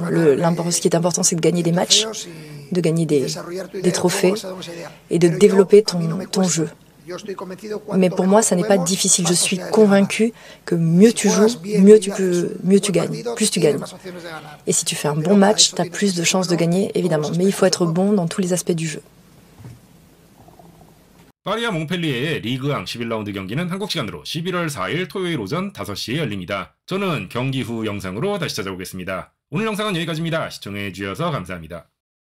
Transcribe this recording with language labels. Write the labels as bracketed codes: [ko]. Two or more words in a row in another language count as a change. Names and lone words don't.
[fr] Ce qui est important, c'est de gagner des matchs, de gagner des trophées et de développer ton jeu. Mais pour moi, ça n'est pas difficile. Je suis convaincu que mieux tu joues, mieux tu gagnes, plus tu gagnes. Et si tu fais un bon match, tu as plus de chances de gagner, évidemment. Mais il faut être bon dans tous les aspects du jeu. [ko] 파리와 몽펠리에의 리그왕 11라운드 경기는 한국 시간으로 11월 4일 토요일 오전 5시에 열립니다. 저는 경기 후 영상으로 다시 찾아오겠습니다. 오늘 영상은 여기까지입니다. 시청해주셔서 감사합니다.